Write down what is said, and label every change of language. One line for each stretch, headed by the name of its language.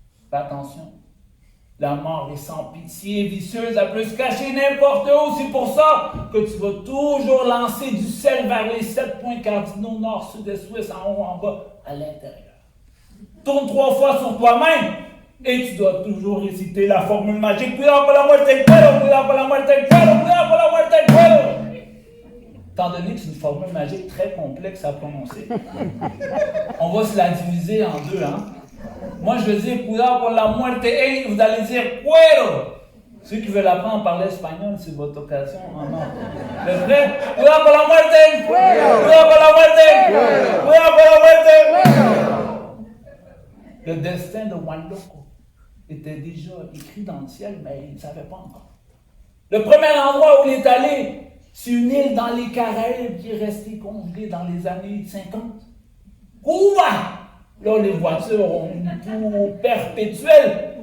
French: Fais attention, la mort est sans pitié, vicieuse, elle peut se cacher n'importe où. C'est pour ça que tu vas toujours lancer du sel vers les 7 points cardinaux, nord, sud, est, ouest, en haut, en bas, à l'intérieur. Tourne 3 fois sur toi-même et tu dois toujours réciter la formule magique.
Spanish: Cuidado con la muerte en cuero, cuidado con la muerte en cuero, cuidado con la muerte en cuero.
French: Étant donné que c'est une formule magique très complexe à prononcer, on va se la diviser en deux, hein. Moi, je vais dire
Spanish: cuidado con la muerte,
French: et vous allez dire cuero. Ceux qui veulent apprendre à parler espagnol, c'est votre occasion en or. Le vrai,
Spanish: cuidado con la muerte, cuero. Cuidado con la muerte, cuero. Cuidado con la muerte, cuero.
French: Le destin de Juan Loco était déjà écrit dans le ciel, mais il ne savait pas encore. Le premier endroit où il est allé, c'est une île dans les Caraïbes qui est restée congelée dans les années 50. Cuba! Là, les voitures ont une tour perpétuelle.